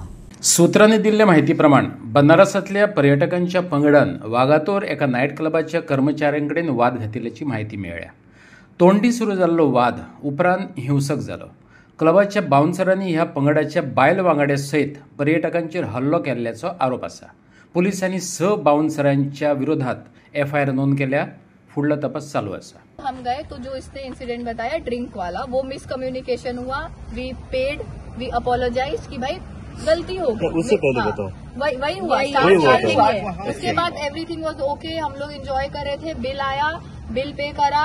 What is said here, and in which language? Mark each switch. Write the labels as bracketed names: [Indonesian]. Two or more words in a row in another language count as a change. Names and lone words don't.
[Konkani] सूत्रांनी दिल्ले माहिती प्रमाण बनारसांतल्या पर्यटकांच्या पंगडान वागातोर एका नायट क्लबाच्या कर्मचाऱ्यांकडेन वाद घातिल्ल्याची माहिती मेळ्ळ्या. तोंडी सुरू जाल्लो वाद उपरांत हिंसक जालो. क्लबाच्या बाउन्सरांनी ह्या पंगडाच्या बायल वांगड्या सयत पर्यटकांचेर हल्लो केल्ल्याचो आरोप आसा. पुलिसांनी 6 बाउन्सरांच्या विरोधात एफआयआर नोंद केल्या. फुडलो तपास चालू आसा. [Hindi] हम गए तो जो इसने इंसिडेंट बताया ड्रिंक वाला, वो मिसकम्युनिकेशन हुआ. [English] We paid, we apologize [Hindi] कि भाई गलती हो गई. उससे पहले बताओ. वही हुआ. उसके बाद [English] everything was OK. [Hindi] हम लोग एंजॉय कर रहे थे. बिल आया, बिल पे करा.